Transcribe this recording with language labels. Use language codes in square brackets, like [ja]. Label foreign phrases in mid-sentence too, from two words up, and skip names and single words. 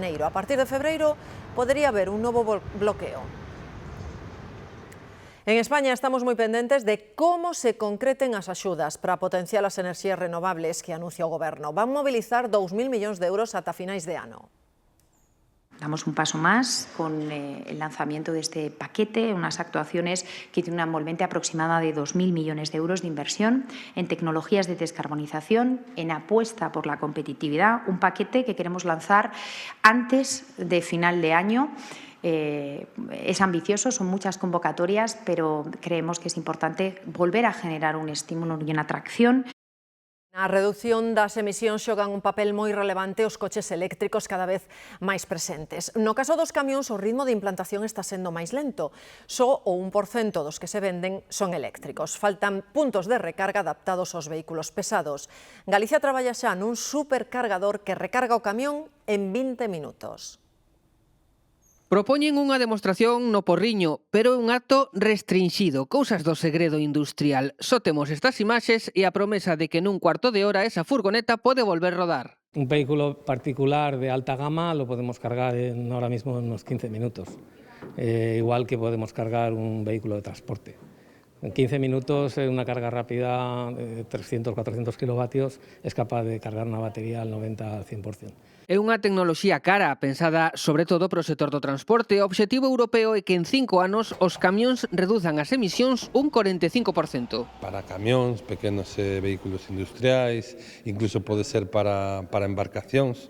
[gl] A partir de febreiro podería haber un novo bloqueo. En España estamos moi pendentes de como se concreten as axudas para potenciar as enerxías renovables que anuncia o Goberno. Van mobilizar 2.000 millóns de euros ata finais de ano. [es] Damos un paso más con el lanzamiento de este paquete, unas actuaciones que tienen una envolvente aproximada de 2.000 millones de euros de inversión en tecnologías de descarbonización, en apuesta por la competitividad, un paquete que queremos lanzar antes de final de año. Es ambicioso, son muchas convocatorias, pero creemos que es importante volver a generar un estímulo y una atracción. [gl] Na reducción das emisións xogan un papel moi relevante os coches eléctricos cada vez máis presentes. No caso dos camións, o ritmo de implantación está sendo máis lento. Só o 1% dos que se venden son eléctricos. Faltan puntos de recarga adaptados aos vehículos pesados. Galicia traballa xa nun supercargador que recarga o camión en 20 minutos. Propoñen unha demostración no Porriño, pero é un acto restrinxido, cousas do segredo industrial. Só temos estas imaxes e a promesa de que nun cuarto de hora esa furgoneta pode volver rodar. [es] Un vehículo particular de alta gama lo podemos cargar ahora mismo en unos 15 minutos, igual que podemos cargar un vehículo de transporte. En 15 minutos, una carga rápida de 300-400 kilovatios es capaz de cargar una batería al 90-100%. [gl] É unha tecnoloxía cara, pensada sobre todo para o sector do transporte. O obxectivo europeo é que en 5 anos os camións reduzan as emisións un 45%. Para camións, pequenos vehículos industriais, incluso pode ser para embarcacións.